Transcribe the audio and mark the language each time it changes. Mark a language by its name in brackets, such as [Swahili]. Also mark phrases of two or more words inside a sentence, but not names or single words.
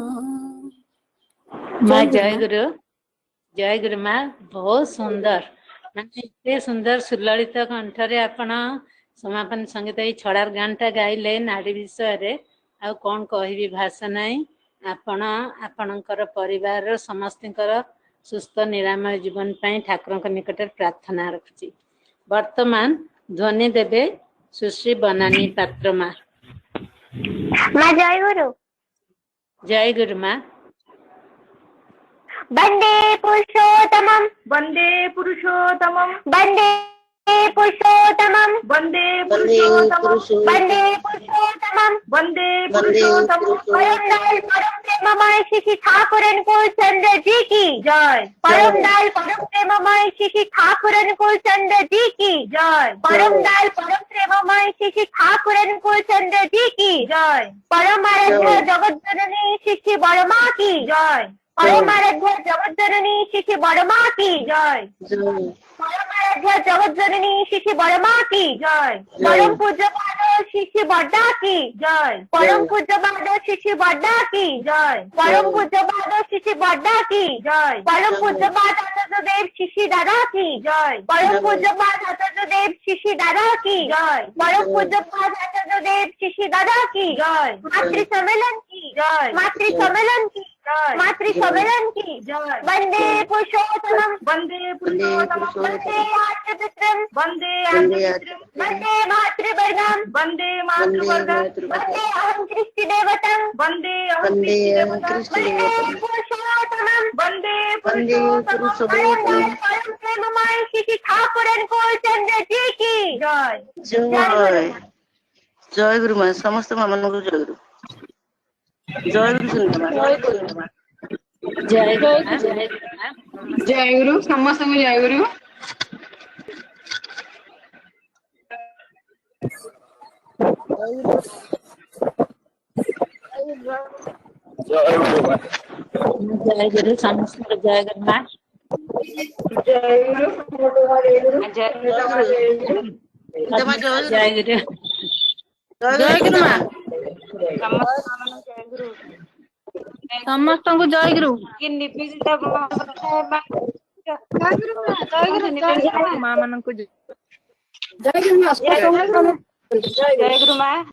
[Odia] ମା ଜୟ ଗୁରୁ ମା ବହୁତ ସୁନ୍ଦର ମାନେ ଏତେ ସୁନ୍ଦର ସୁଲଳିତ କଣ୍ଠରେ ଆପଣ ସମାପନ ସଙ୍ଗୀତ ଏଇ ଛଡ଼ାର ଗାନଟା ଗାଇଲେ ନାରୀ ବିଷୟରେ ଆଉ କଣ କହିବି ଭାଷା ନାହିଁ ଆପଣ ଆପଣଙ୍କର ପରିବାରର ସମସ୍ତଙ୍କର ସୁସ୍ଥ ନିରାମୟ ଜୀବନ ପାଇଁ ଠାକୁରଙ୍କ ନିକଟରେ ପ୍ରାର୍ଥନା ରଖୁଛି। ବର୍ତ୍ତମାନ ଧ୍ୱନି ଦେବେ ସୁଶ୍ରୀ ବନାନୀ ପାତ୍ର ମା। ମା ଜୟ ଗୁରୁ। ଜୟ ଗୁରୁ ମା। [Sanskrit] वन्दे पुरुषोत्तमं वन्दे पुरुषोत्तमं वन्दे पुरुषोत्तमं वन्दे पुरुषोत्तमं वन्दे पुरुषोत्तमं वन्दे पुरुषोत्तमं [Hindi] परम दयाल परम प्रेममय श्री ठाकुरन कुल चंद्र जी की जय परम दयाल परम प्रेममय श्री ठाकुरन कुल चंद्र जी की जय परम दयाल परम प्रेममय श्री ठाकुरन कुल चंद्र जी की जय परम आराध्य जगत जननी श्री बड़मा की जय परम आराध्य जगत जननी श्री बड़मा की जय परम आराध्य जगत जननी श्री बड़मा की जय परम पूज्य पाद श्री बड्डा की जय परम पूज्य पाद श्री बड्डा की जय परम पूज्य पाद श्री बड्डा की जय परम पूज्य पाद आचार्य देव श्री दादा की जय परम पूज्य पाद आचार्य देव श्री दादा की जय परम पूज्य पाद आचार्य देव श्री दादा की जय मातृ सम्मेलन की जय मातृ सम्मेलन की जय मातृ सम्मेलन की जय [Sanskrit] वंदे पुरुषोत्तमं वन्दे पुरुषोत्तमं वंदे मातृपुत्रं वन्दे आर्यपुत्रं वंदे मातृवर्गं वन्दे मातृवर्गं वंदे अहं कृष्टिदेवतं वन्दे अहं कृष्णदेवतं वंदे पुरुषोत्तमं वन्दे [Hindi] परम प्रेममय श्री ठाकुरन कुल चंद्र जी की जय जय जय गुरु माँ समस्त माँ मान जय गुरु जय गुरु सुंदर जय गुरु जय गुरु समस्त जय गुरु। जय गुरु समस्त जय गुरु माँ। जय गुरु जय गुरु जय गुरु माँ [Odia] ସମସ୍ତଙ୍କୁ ଜୟ ଗୁରୁ। ମା ମାନଙ୍କୁ ଜୟ ଗୁରୁ। ଜୟ ଗୁରୁ ମା।